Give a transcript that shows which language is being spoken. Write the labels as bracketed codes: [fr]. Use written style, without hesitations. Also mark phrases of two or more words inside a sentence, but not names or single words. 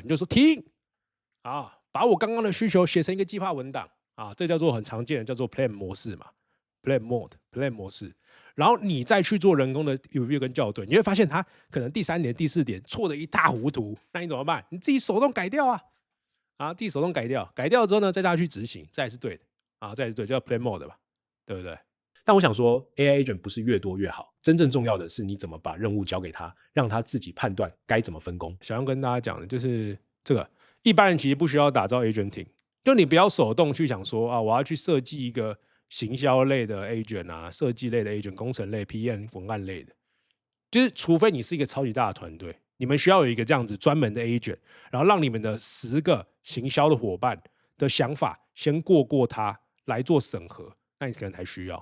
[zh] 你就說停啊，把我剛剛的需求寫成一個計劃文檔啊，這叫做很常見的叫做 plan 模式嘛。Plan 模式，然後你再去做人工的 review 跟校對，你會發現他可能第3點、第4點錯得一塌糊塗，那你怎麼辦？你自己手動改掉啊，自己手動改掉，改掉之後呢，再大家去執行，这才是對的啊，这才是對，叫 [en] plan mode [zh] 吧，對不对？但我想說 ， [en] AI agent [zh] 不是越多越好，真正重要的是你怎麼把任務交給他，讓他自己判斷該怎麼分工。想要跟大家講的就是這個，一般人其實不需要打造 agenting，就你不要手動去想說啊，我要去設計一個行銷類的 agent 啊，設計類的 agent， 工程類、PM 文案類的，就是除非你是一個超級大的團隊，你們需要有一個這樣子專門的 agent， 然後讓你們的10個行銷的夥伴的想法先過他來做審核，那你可能才需要。